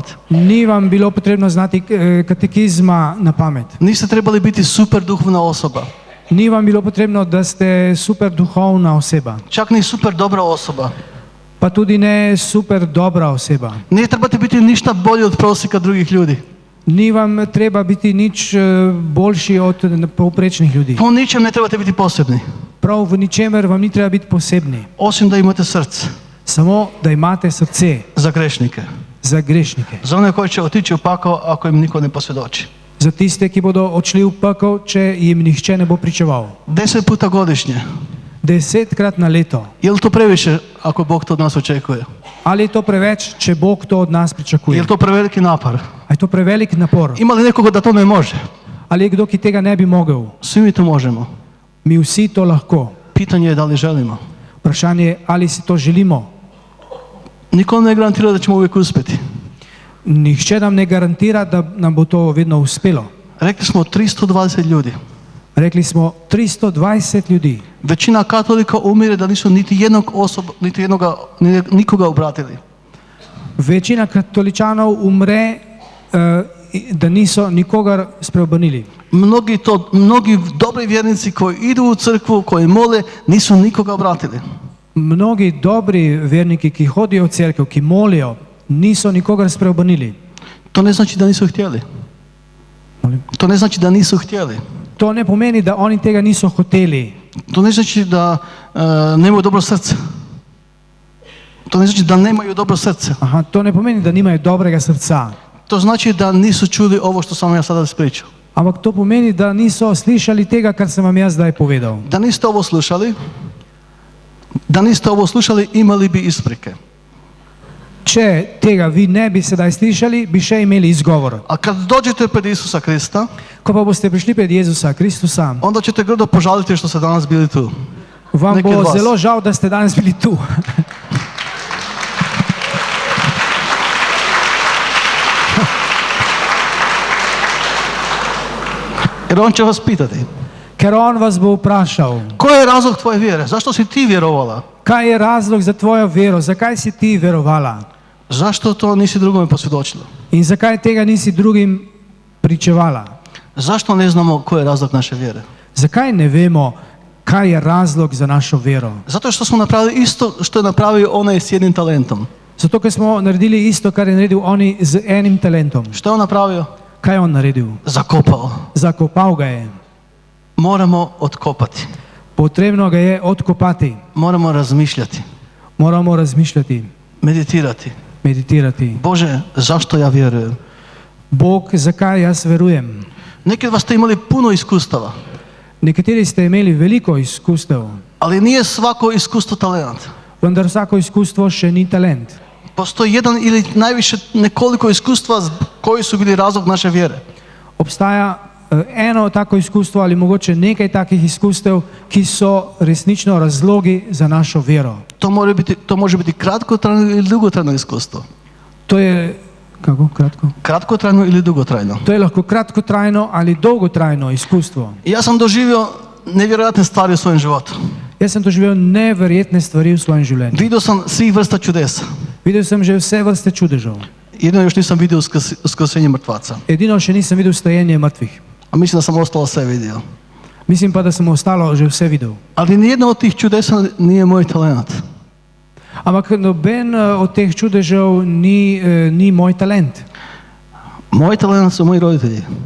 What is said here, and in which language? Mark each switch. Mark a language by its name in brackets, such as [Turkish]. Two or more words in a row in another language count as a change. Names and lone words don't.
[Slovenian] Ni vam bilo potrebno znati katekizma na pamet. [Croatian] Niste trebali biti super duhovna osoba. [Slovenian] Ni vam bilo potrebno, da ste super duhovna oseba. [Croatian] Čak ni super dobra osoba. [Slovenian] Pa tudi ne super dobra oseba. [Croatian] Ne trebate biti ništa bolji od prosjeka drugih ljudi. [Slovenian] Ni vam treba biti nič boljši od povprečnih ljudi. [Croatian] Po ničem ne trebate biti posebni. [Slovenian] Prav v ničemer vam ni treba biti posebni. [Croatian] Osim da imate srce. [Slovenian] Samo da imate srce [Croatian] Za grešnike. [Slovenian] za grešnike. [Croatian] Za one koji će otići u pakao ako im niko ne posvjedoči. [Slovenian] Za tiste, ki bodo odšli v pekel, če jim nihče ne bo pričeval. [Croatian] 10 puta godišnje. [Slovenian] 10krat na leto. [Croatian] Je li to previše ako Bog to od nas očekuje? [Slovenian] Ali je to preveč, če Bog to od nas [Croatian] Je [Slovenian] pričakuje? [Croatian] li to preveliki napor? [Slovenian] A je to prevelik napor? [Croatian] Ima li nekoga da to ne može? [Slovenian] Ali je kdo, ki tega ne bi mogel? [Croatian] Svi mi to možemo. [Slovenian] Mi vsi to lahko. [Croatian] Pitanje je da li želimo. [Slovenian] Vprašanje je, ali si to želimo. [Croatian] Niko ne garantira da ćemo uvijek uspjeti. [Slovenian] Nihče nam ne garantira, da nam bo to vedno uspelo. [Croatian] Rekli smo 320 ljudi. [Slovenian] Rekli smo 320 ljudi. [Croatian] Većina katolika umire da nisu nikoga obratili. [Slovenian] Večina katoličanov umre, da niso nikogar spreobrnili. [Croatian] Mnogi dobri vjernici koji idu u crkvu, koji mole, nisu nikoga obratili. [Slovenian] Mnogi dobri verniki, ki hodijo v cerkev, ki molijo, niso nikogar spreobrnili. [Croatian] To ne znači da nisu htjeli. To ne znači da nisu htjeli. [Slovenian] To ne pomeni, da oni tega niso hoteli. [Croatian] To ne znači da nemaju dobro srce. To ne znači da nemaju dobro srce. [Slovenian] To ne pomeni, da nimajo dobrega srca. [Croatian] To znači da nisu čuli ovo što sam ja sada ispričao. [Slovenian] Ampak to pomeni, da niso slišali tega, kar sem vam jaz zdaj povedal. [Croatian] Da niste ovo slušali, imali bi isprike. [Slovenian] Če tega vi ne bi sedaj slišali, bi še imeli izgovor. [Croatian] A kad dođete pred Isusa Krista, [Slovenian] Ko pa boste prišli pred Jezusa Kristusa, [Croatian] onda ćete grdo požaliti što ste danas bili tu. [Slovenian] vam [Croatian] Neki od [Slovenian] bo [Croatian] vas. [Slovenian] zelo žal, da ste danes bili tu. [Croatian] Jer on će vas pitati, [Slovenian] Ker on vas bo vprašal, [Croatian] koji je razlog tvoje vjere? Zašto si ti vjerovala? [Slovenian] kaj je razlog za tvojo vero, zakaj si ti verovala [Croatian] Zašto to nisi drugome posvjedočila? [Slovenian] in zakaj tega nisi drugim pričevala. [Croatian] Zašto ne znamo koji je razlog naše vjere? [Slovenian] Zakaj ne vemo, kaj je razlog za našo vero? [Croatian] Zato što smo napravili isto što je napravio onaj s jednim talentom. [Slovenian] Zato, ker smo naredili isto, kar je naredil oni z enim talentom. [Croatian] Što je on napravio? [Slovenian] Kaj je on naredil? [Croatian] Zakopao. [Slovenian] Zakopal ga je. [Croatian] Moramo otkopati. [Slovenian] Potrebno ga je odkopati. [Croatian] Moramo razmišljati, [Slovenian] Moramo razmišljati, meditirati. [Croatian] Bože, zašto ja vjerujem? [Slovenian] Bog, zakaj jaz verujem? [Croatian] Neki od vas ste imali puno iskustava, [Slovenian] Nekateri ste imeli veliko izkustev, [Croatian] ali nije svako iskustvo talent. [Slovenian] vendar vsako izkustvo še ni talent. [Croatian] Postoji jedan ili najviše nekoliko iskustva koji su bili razlog naše vjere. [Slovenian] Obstaja eno tako izkustvo ali mogoče nekaj takih izkustev, ki so resnično razlogi za našo vero. [Croatian] To može biti kratkotrajno ili dugotrajno iskustvo. [Slovenian] To je, kako kratko? [Croatian] Kratkotrajno ili dugotrajno. [Slovenian] To je lahko kratkotrajno ali dolgotrajno izkustvo. [Croatian] Ja sam doživio nevjerojatne stvari u svojem životu. [Slovenian] Jaz sem doživel neverjetne stvari v svojem življenju. [Croatian] Vidio sam svih vrsta čudesa. [Slovenian] Videl sem že vse vrste čudežev. [Croatian] Jedino još nisam vidio uskrsenje mrtvaca. [Slovenian] Edino še nisem videl stajenje mrtvih. [Croatian] A mislim da sam ostalo sve vidio. [Slovenian] Mislim pa, da sem ostalo že vse videl. [Croatian] Ali nijedno od tih čudesa nije moj talent. [Slovenian] Ampak noben od teh čudežev ni moj talent. [Croatian] Moj talent su moji roditelji.